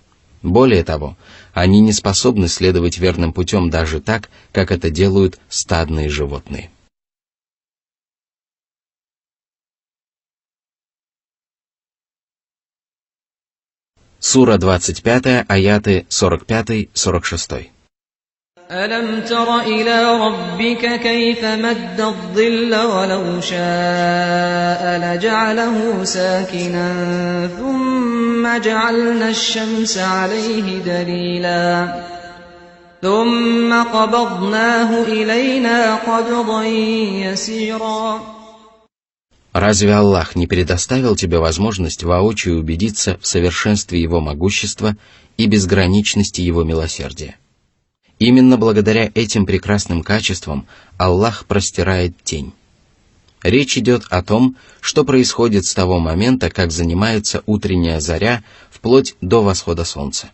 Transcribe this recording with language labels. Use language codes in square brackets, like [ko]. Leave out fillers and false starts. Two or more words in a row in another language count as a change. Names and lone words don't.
[ru] Более того, они не способны следовать верным путем даже так, как это делают стадные животные. Сура 25, аяты 45-46. [ar] أَلَمْ تَرَ إِلَى رَبِّكَ كَيْفَ مَدَّ الظِّلَّ وَلَوْ شَاءَ لَجَعَلَهُ سَاكِنًا ثُمَّ جَعَلْنَا الشَّمْسَ عَلَيْهِ دَلِيلًا ثُمَّ قَبَضْنَاهُ إِلَيْنَا قَبْضًا يَسِيرًا. [ru] Разве Аллах не предоставил тебе возможность воочию убедиться в совершенстве Его могущества и безграничности Его милосердия? Именно благодаря этим прекрасным качествам Аллах простирает тень. Речь идет о том, что происходит с того момента, как занимается утренняя заря, вплоть до восхода солнца.